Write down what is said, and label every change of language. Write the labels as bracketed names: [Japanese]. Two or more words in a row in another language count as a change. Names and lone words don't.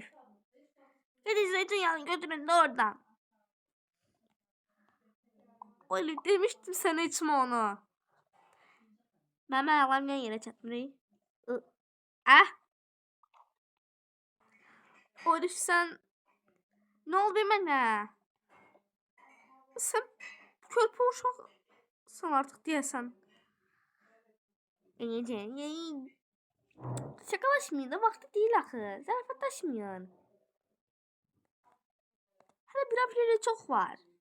[Turkish] Hadi zeytinyağını götürün de oradan. Olive demiştim sana içme onu. Mama ayağım ne yere çatmıyor? [Azerbaijani] Olive sen ne oldu mənə? Sen körpə uşaqsan artıq deyəsən. [Turkish] Şakalaşmayın da vakti değil axı. [Azerbaijani] Zarafatlaşmayın. Hələ bir aprel'e [Turkish] çok var.